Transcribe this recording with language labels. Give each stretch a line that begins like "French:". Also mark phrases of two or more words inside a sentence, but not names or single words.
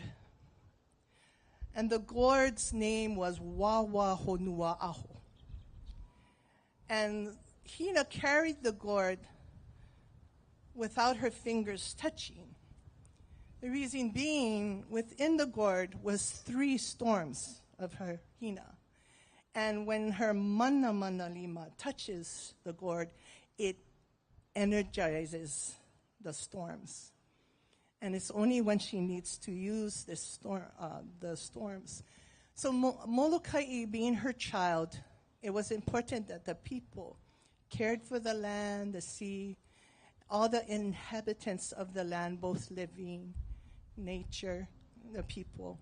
English: And the gourd's name was Wawa Honua Aho. And Hina carried the gourd without her fingers touching. The reason being, within the gourd was 3 storms of her Hina. And when her
Hawaiian: mana mana lima
English: touches the gourd, it energizes the storms. And it's only when she needs to use the storms. So Molokai being her child, it was important that the people cared for the land, the sea, all the inhabitants of the land, both living, nature, the people.